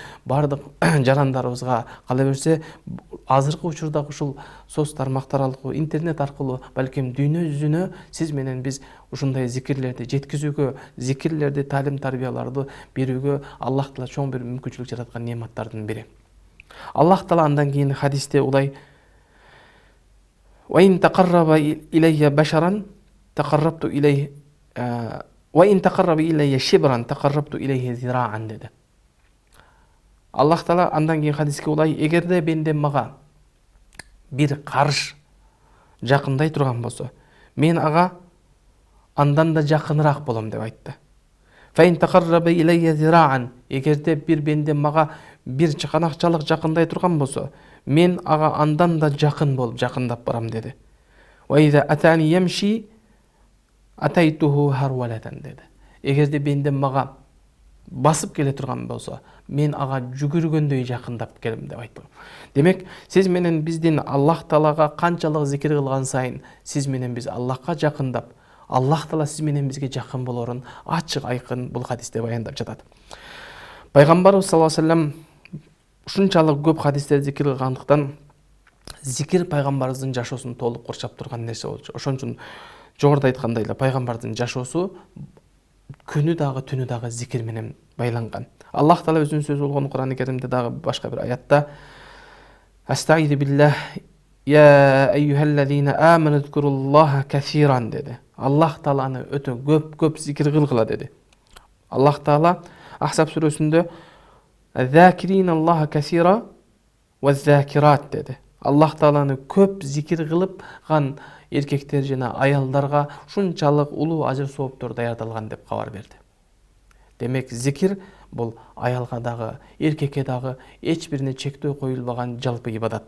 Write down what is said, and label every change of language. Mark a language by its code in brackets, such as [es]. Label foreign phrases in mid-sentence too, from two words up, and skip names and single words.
[ky] бардык жарандарыбызга кала берсе, азыркы учурдагы ушул соц тармактар аркылуу интернет аркылуу, балким дүйнө жүзүнө сиз менен биз ушундай зикирлерди жеткизүүгө, зикирлерди, талим тарбияларды берүүгө Аллах Таала чоң бир мүмкүнчүлүк жараткан неаматтардын бири. Аллах Таала андан кийин хадисте улай: [ar] "وإن تقرب إلي بشرا تقربت إليه وإن تقرب إلي شبرا تقربت إليه ذراعا" dedi. [ky] Аллах Таала андан кийин хадиске улай: "Эгерде бенде мага бир карыш жакындай турган болсо, мен ага андан да жакыныраак болом" деп айтты. [ar] "فإن تقرب إلي ذراعا", [ky] эгерде бир бенде мага бир чаканакчалык жакындай турган болсо, мен ага андан да жакын болуп жакындап барам dedi. [ar] "وإذا أتاني يمشي أتيته هرولة" dedi. [ky] Эгерде бенде мага басып келе турган болсо, мен ага жүгүргөндөй жакындап келем деп айтты. Демек, сиз менен биздин Аллах Таалага канчалык зикир кылган сайын, сиз менен биз Аллахка жакындап, Аллах Таала сиз менен бизге жакын болорун ачык айкын бул хадисте баяндап жатат. Пайгамбарыбыз [ar] صلى الله عليه وسلم [ky] ушунчалык көп хадистерди зикир кылгандыктан, зикир пайгамбарыбыздын жашоосун толук курчап турган нерсе болчу. Ошон үчүн жогоруда айткандай эле пайгамбардын жашоосу күнү дагы түнү дагы зикир менен байланган. Аллах Таала өзүнүн сөзү болгон Кур'ан-ы Керимде дагы башка бир аятта: [ar] "أستعيذ بالله يا أيها الذين آمنوا اذكروا الله كثيرا" dedi. [ky] Аллах Тааланы өтө көп зикир кылгыла dedi. Аллах Таала Ахсаб сүрөсүндө [ar] "الذاكرين الله كثيرا والذاكرات" [ky] dedi. Аллах Тааланы көп зикир кылыпган эркектер жана аялдарга ушунчалык улуу ажыр сооптор даярдалган деп кабар берди. Демек, зикир бул аялга дагы, эркекке дагы эч бирине чектөө коюлбаган жалпы ибадат.